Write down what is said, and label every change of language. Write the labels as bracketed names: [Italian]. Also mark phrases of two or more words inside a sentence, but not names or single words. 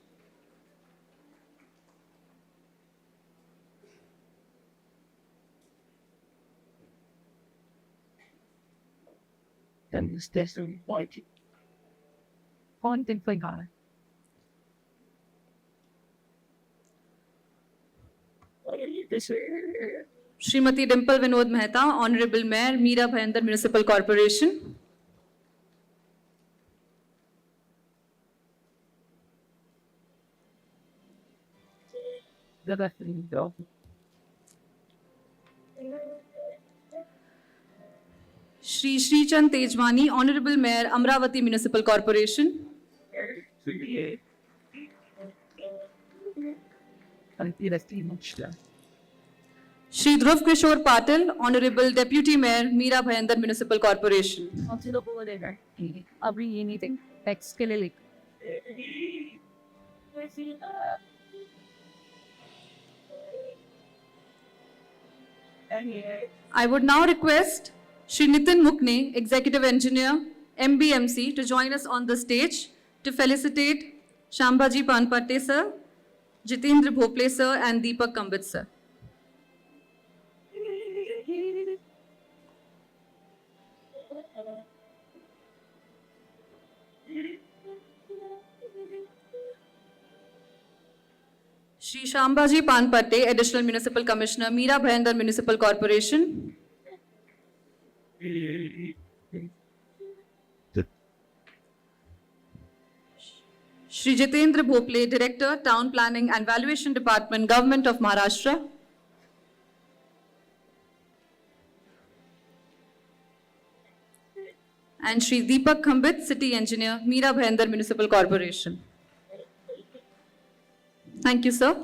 [English] And this testing point. Point in finger. Srimati Dimple Vinod Mehta, Honorable Mayor, Meera Bhayandar Municipal Corporation. Shri Srichand Tejwani, Honorable Mayor, Amravati Municipal Corporation. Shri Dhruv Kishore Patil, Honorable Deputy Mayor, Meera Bhayandar Municipal Corporation. [Hindi] अभी ये नहीं थे टैक्स के लिए लिख [English] I would now request Shri Nitin Mukne, Executive Engineer, MBMC, to join us on the stage to felicitate Shambaji Panpatte Sir, Jitendra Bhople Sir, and Deepak Kambit Sir. Shri Shambaji Panpatte, Additional Municipal Commissioner, Meera Bhayandar Municipal Corporation. Shri Jitendra Bhople, Director, Town Planning and Valuation Department, Government of Maharashtra. And Shri Deepak Kambit, City Engineer, Meera Bhayandar Municipal Corporation. Thank you, sir.